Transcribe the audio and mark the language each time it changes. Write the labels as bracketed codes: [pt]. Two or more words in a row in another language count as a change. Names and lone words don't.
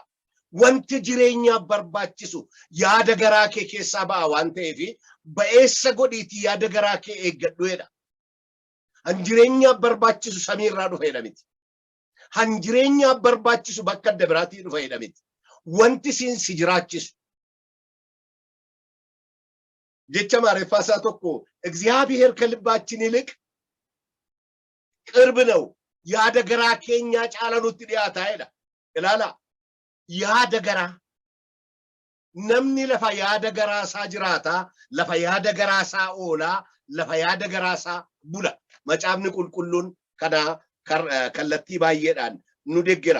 [om] Wanti jireenyaaf barbaachisu yaada garaa kee keessaa ba'a waan ta'eef ba'eessa godhiitii yaada garaa kee eeggadhuedha. Han jireenyaaf barbaachisu samiirraa dhufeedha miti. Han jireenyaaf barbaachisu bakka adda biraatii dhufeedha miti. Wanti si jiraachisu. Jecha Amaariffaa isaa tokko [am] እግዚአብሔር ከልባችን ይልቅ ቅርብ ነው [om] yaada garaa keenyaa caala nutti dhiyaataa'edha. Ilaala. Yaada garaa. Namni lafa yaada garaa isaa jiraataa, lafa yaada garaa isaa oolaa, lafa yaada garaa isaa bula. Macaafni qulqulluun kana kallattii baay'eedhaan nu deeggera.